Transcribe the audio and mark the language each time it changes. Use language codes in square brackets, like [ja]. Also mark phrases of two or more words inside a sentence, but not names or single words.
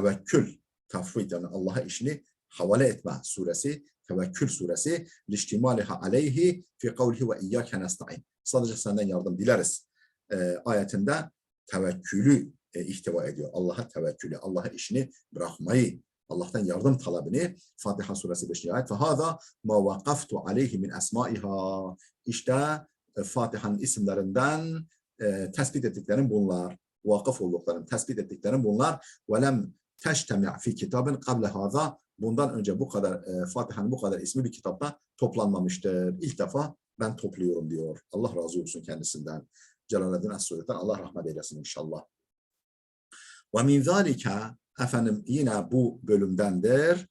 [tr] Tafvid yani Allah'a işini havale etme suresi, Tevekkül suresi, [ar] لاشتمالها عليه في قوله وإياك نستعين. [tr] Sadece senden yardım dileriz ayetinde tevekkülü ihtiva ediyor. Allah'a tevekkülü, Allah'a işini bırakmayı, Allah'tan yardım talebini. Fatiha suresi 5. ayet. [ar] فَهَذَا مَا وَقَفْتُ عَلَيْهِ مِنْ أَسْمَائِهَا. [tr] İşte Fatiha'nın isimlerinden tespit ettiklerim bunlar. Vakıf olduklarım, tespit ettiklerim bunlar. [ar] وَلَمْ تَجْتَمِعْ فِي كِتَابٍ قَبْلَ هَذَا. [tr] Bundan önce bu kadar Fatiha'nın bu kadar ismi bir kitapta toplanmamıştır. İlk defa ben topluyorum diyor. Allah razı olsun kendisinden. Celaleddin Es-Suyuti'den Allah rahmet eylesin inşallah. [ar] ومن ذلك, [tr] efendim yine bu bölümdendir.